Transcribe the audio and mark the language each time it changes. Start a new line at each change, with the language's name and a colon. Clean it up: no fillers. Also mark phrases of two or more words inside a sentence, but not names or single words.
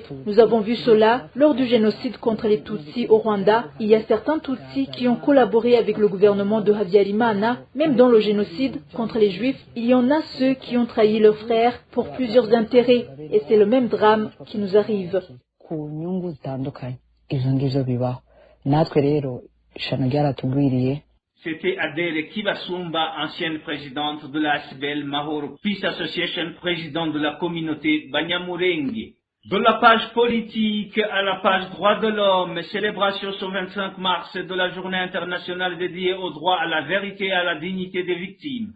French: Nous avons vu cela lors du génocide contre les Tutsis au Rwanda. Il y a certains Tutsis qui ont collaboré avec le gouvernement de Habyarimana. Même dans le génocide contre les Juifs, il y en a ceux qui ont trahi leurs frères pour plusieurs intérêts et c'est le même drame qui nous arrive.
Rundi: ku nyungu zitandukanye izo ngizo bibaho natwe rero ishano ryaratugwiriye.
French: C'était Adèle Kibasumba, ancienne présidente de la ASBEL Mahoro Peace Association, présidente de la communauté Banyamulenge. De la page politique à la page droits de l'homme, célébration ce 25 mars de la journée internationale dédiée au droit à la vérité et à la dignité des victimes.